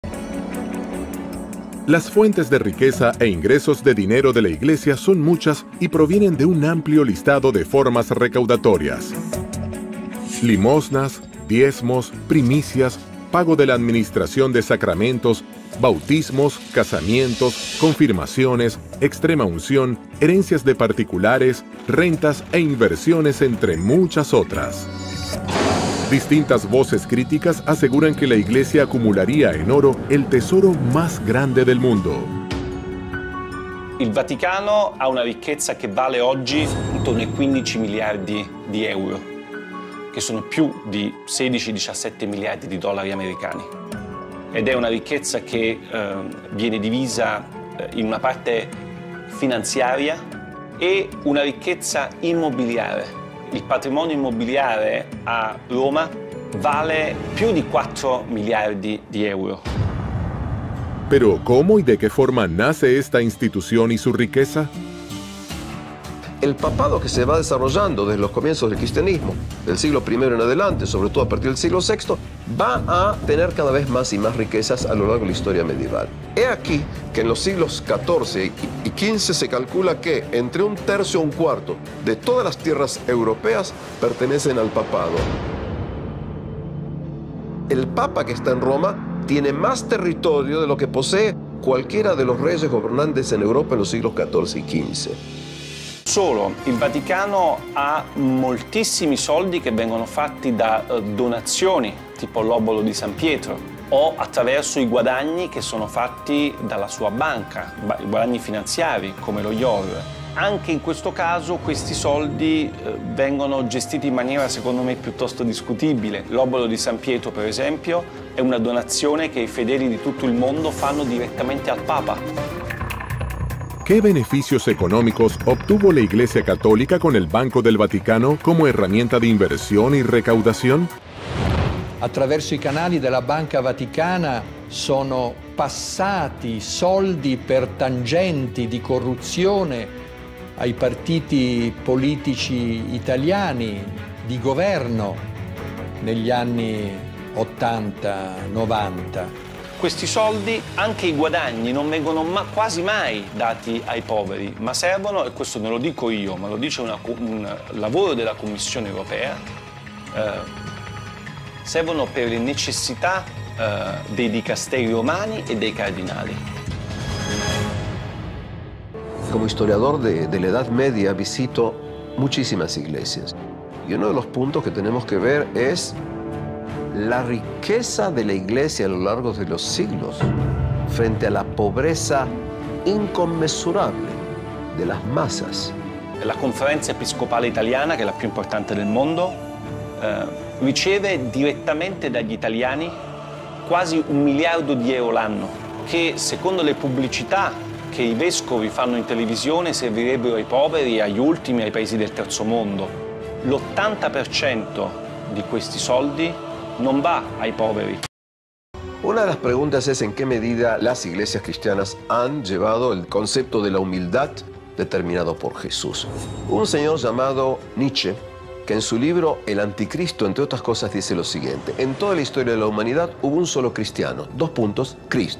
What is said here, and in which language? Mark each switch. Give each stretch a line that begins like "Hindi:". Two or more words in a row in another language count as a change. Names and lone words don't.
Spanish: Las fuentes de riqueza e ingresos de dinero de la Iglesia son muchas y provienen de un amplio listado de formas recaudatorias: limosnas, diezmos, primicias, pago de la administración de sacramentos, bautismos, casamientos, confirmaciones, extrema unción, herencias de particulares, rentas e inversiones, entre muchas otras. Distintas voces críticas aseguran que la Iglesia acumularía en oro el tesoro más grande del mundo.
Italian: Il Vaticano ha una ricchezza che vale oggi intorno ai 15 miliardi di euro, che sono più di 16-17 miliardi di dollari americani. Ed è una ricchezza che viene divisa in una parte finanziaria e una ricchezza immobiliare. Il patrimonio immobiliare a Roma vale più di 4 miliardi di euro.
Spanish: Pero, ¿cómo y de qué forma nace esta institución y su riqueza? El papado que se va desarrollando desde los comienzos del cristianismo, del siglo I en adelante, sobre todo a partir del siglo VI, va a tener cada vez más y más riquezas a lo largo de la historia medieval. He aquí que en los siglos XIV y XV se calcula que entre un tercio y un cuarto de todas las tierras europeas pertenecen al papado. El papa que está en Roma tiene más territorio de lo que posee cualquiera de los reyes gobernantes en Europa en los siglos XIV y XV.
Italian: Solo, il Vaticano ha moltissimi soldi che vengono fatti da donazioni, tipo l'obolo di San Pietro, o attraverso i guadagni che sono fatti dalla sua banca, i guadagni finanziari come lo IOR. Anche in questo caso questi soldi vengono gestiti in maniera secondo me piuttosto discutibile. L'obolo di San Pietro, per esempio, è una donazione che i fedeli di tutto il mondo fanno direttamente al Papa.
Spanish: ¿Qué beneficios económicos obtuvo la Iglesia Católica con el Banco del Vaticano como herramienta de inversión y recaudación?
Italian: Attraverso i canali della Banca Vaticana sono passati soldi per tangenti di corruzione ai partiti politici italiani di governo negli anni 80-90. Questi soldi, anche i guadagni, non vengono quasi mai dati ai poveri, ma servono, e questo non lo dico io, ma lo dice un lavoro della Commissione europea, servono per le necessità dei dicasteri romani e dei cardinali.
Spanish: Como historiador de la Edad Media visito muchísimas iglesias y uno de los puntos que tenemos que ver es la riqueza de la Iglesia a lo largo de los siglos frente a la pobreza inconmensurable de las masas.
Italian: La Conferenza Episcopale Italiana, che è la più importante del mondo, riceve direttamente dagli italiani quasi 1 miliardo di euro l'anno, che secondo le pubblicità che i vescovi fanno in televisione servirebbero ai poveri, agli ultimi, ai paesi del terzo mondo. L'80% di questi soldi non va ai poveri.
Spanish: Una de las preguntas es en qué medida las iglesias cristianas han llevado el concepto de la humildad determinado por Jesús. Un señor llamado Nietzsche, que en su libro El Anticristo, entre otras cosas, dice lo siguiente: en toda la historia de la humanidad hubo un solo cristiano, Cristo.